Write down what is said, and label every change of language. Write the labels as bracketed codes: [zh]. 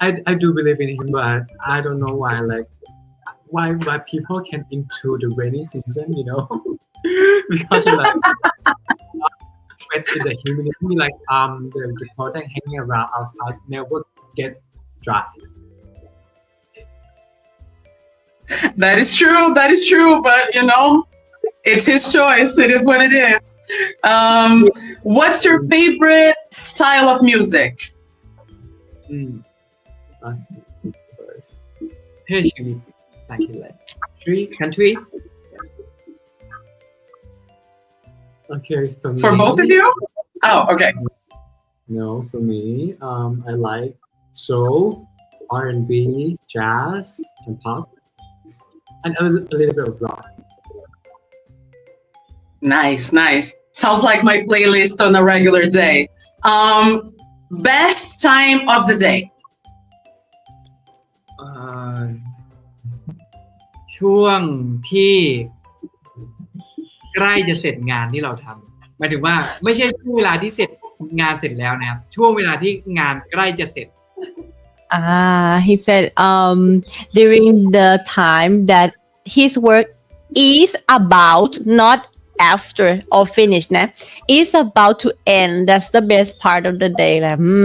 [en] I do believe in him, but I don't know why people can into the rainy season, because like wet in the humidity, like the clothing hanging around outside never get dry. That is true, but it's his choice. It is what it is. What's your favorite style of music? อืม First. [th] เพื่อชีวิตต่างกันเลย country [en] Okay, For both of you? Oh, okay. No, for me, I like soul, R&B, jazz, and pop, and a little bit of rock. Nice. Sounds like my playlist on a regular day. Best time of the day. [th] เอ่อช่วงที่ใกล้จะเสร็จงานที่เราทำหมายถึงว่าไม่ใช่ช่วงเวลาที่เสร็จงานเสร็จแล้วนะครับช่วงเวลาที่งานใกล้จะเสร็จ [en] he said during the time that his work is about not after or finished นะ is about to end. That's the best part of the day แหละ